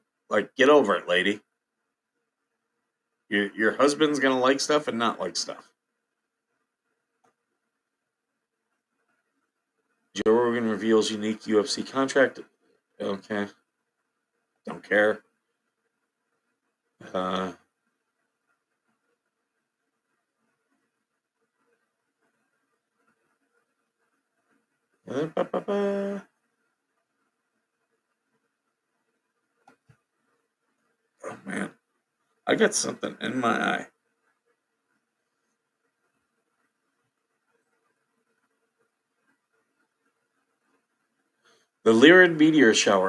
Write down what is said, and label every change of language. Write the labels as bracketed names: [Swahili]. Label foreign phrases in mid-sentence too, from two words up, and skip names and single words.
[English] Like, get over it, lady. Your husband's gonna like stuff and not like stuff. Joe Rogan reveals unique UFC contract. Okay. Don't care. Uh, ba, ba, ba. Oh, man. I got something in my eye. The Lyrid meteor shower.